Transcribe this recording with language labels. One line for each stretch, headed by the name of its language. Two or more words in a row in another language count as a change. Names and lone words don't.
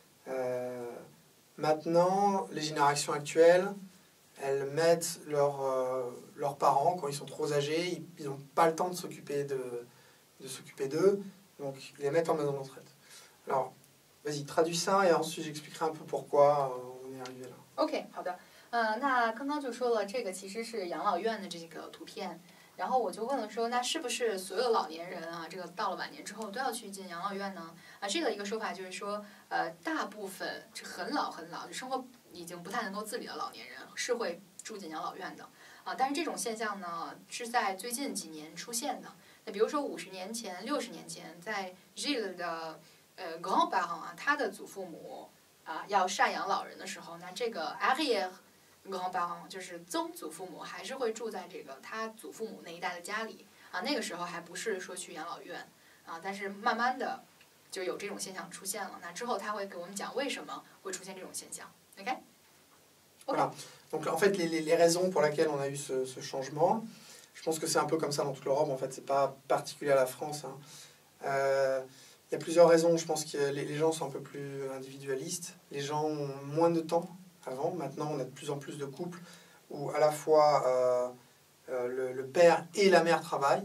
French: Maintenant, les générations actuelles, elles mettent leurs parents, quand ils sont trop âgés, ils n'ont pas le temps de s'occuper d'eux, donc ils les mettent en maison de retraite. Alors, vas-y, traduis ça et ensuite j'expliquerai un peu pourquoi on est arrivé là.
Chinese: OK， 好的。那刚刚就说了，这个其实是养老院的这个图片。然后我就问了说，那是不是所有老年人啊，这个到了晚年之后都要去进养老院呢？这个一个说法就是说，大部分是很老很老，就生活已经不太能够自理的老年人是会住进养老院的但是这种现象呢，是在最近几年出现的。那比如说50年前、60年前，在 Gilles 的 grand-parents 啊，他的祖父母要赡养老人的时候，那这个 arrière-grand-parents 就是曾祖父母还是会住在这个他祖父母那一代的家里那个时候还不是说去养老院但是慢慢的就有这种现象出现了。那之后他会给我们讲为什么会出现这种现象。OK？
French: Voilà. Donc en fait, les raisons pour lesquelles on a eu ce changement, je pense que c'est un peu comme ça dans toute l'Europe, en fait, c'est pas particulier à la France. Il y a plusieurs raisons. Je pense que les gens sont un peu plus individualistes. Les gens ont moins de temps avant. Maintenant, on a de plus en plus de couples où à la fois le père et la mère travaillent.